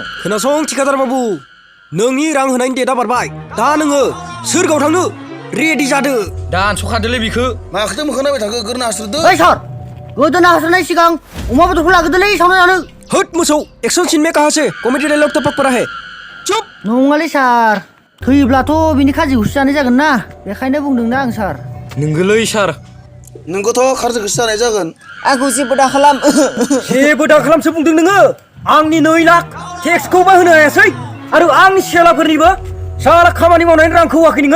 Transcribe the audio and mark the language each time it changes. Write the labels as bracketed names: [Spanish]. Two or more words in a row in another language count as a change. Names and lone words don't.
[Bodo] खोनासं थिखादार बाबु, नोंनि रां होनायनि डेटआ बारबाय। दा नोङो सोरगोआव थांनो रेडि जादो। दानस'खादोलै बिखो। माखौथो मोखां नायबाय थाखो? गोरना हास्रोदो। ओइ सार, गोदोना हास्रोदनाय सिगां अमा बेदरखौ लाग्रोदोलै सावना जानो। होद मोसौ, [English] action scene [Hindi] में कहां से? कॉमेडी डायलॉग तो पक पड़ा है। चुप! [Bodo] नङालै सार, थैयोब्लाथ' बिनि खाजिखौसो जानाय जागोन ना, बेखायनो बुंदोंना आं सार। नोंगोलै सार। नोंखौथ' खारजोखौसो जानाय जागोन। आंखौ जेबो दा खालाम। जेबो दा खालामसो बुंदों नोङो। आंनि 2 लाख टेक्सखौबो होनो हायासै आरो आंनि सेलाफोरनिबो साला खामानि मावनायनि रांखौ होआखै नोङो।